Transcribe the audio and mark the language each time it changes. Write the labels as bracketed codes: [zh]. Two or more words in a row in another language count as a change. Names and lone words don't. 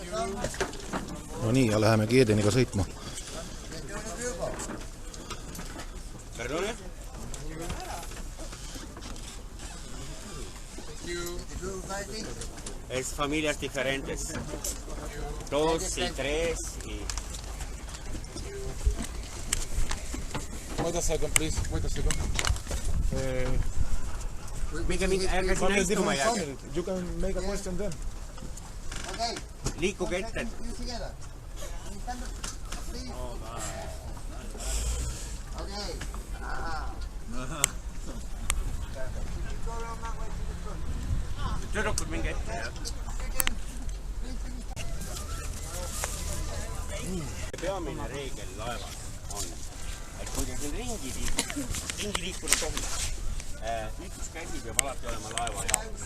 [et] No nii, ja lähemegi Edeniga sõitma. [es] Perdone? Es familias diferentes. 2 y 3 y... [en] Wait a second, please. Wait a second. You can make a question then. Okay. [et] Liikuge ette. Okay. Tüdrukud minge ette. Peamine reegel laevas on, et kui te siin ringi liikuda tohib, üks käsi peab alati olema laeva jaoks.